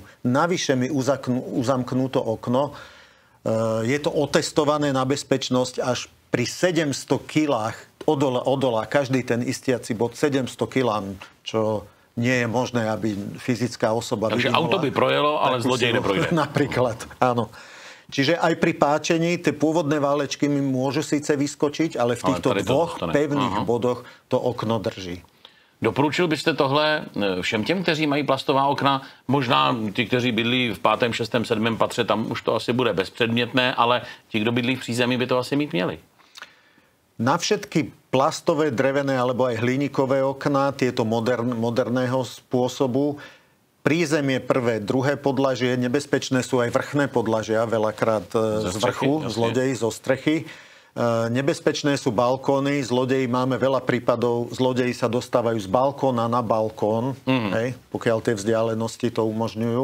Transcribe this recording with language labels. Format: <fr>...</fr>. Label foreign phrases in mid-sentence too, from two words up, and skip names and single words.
<sk>Navyše mi uzamknú to okno. Je to otestované na bezpečnosť až pri 700 kilách odolá každý ten istiaci bod 700 kilám, čo nie je možné, aby fyzická osoba...</sk> <cs>Takže auto by projelo, ale zlodej neprojde.</cs> <sk>Napríklad, áno. Čiže aj pri páčení tie pôvodné válečky mi môžu síce vyskočiť, ale v týchto 2 pevných bodoch to okno drží.</sk> <cs>Doporučil byste tohle všem těm, kteří mají plastová okna? Možná ti, kteří bydlí v 5., 6., 7. patře, tam už to asi bude bezpředmětné, ale ti, kdo bydlí v přízemí, by to asi mít měli.</cs> <sk>Na všetky plastové, drevené alebo aj hliníkové okná, tieto moderného spôsobu, prízemie prvé, druhé podlažie, nebezpečné sú aj vrchné podlažia, veľakrát z vrchu, zlodeji zo strechy. Nebezpečné sú balkóny, zlodeji máme veľa prípadov, zlodeji sa dostávajú z balkóna na balkón, pokiaľ tie vzdialenosti to umožňujú.</sk>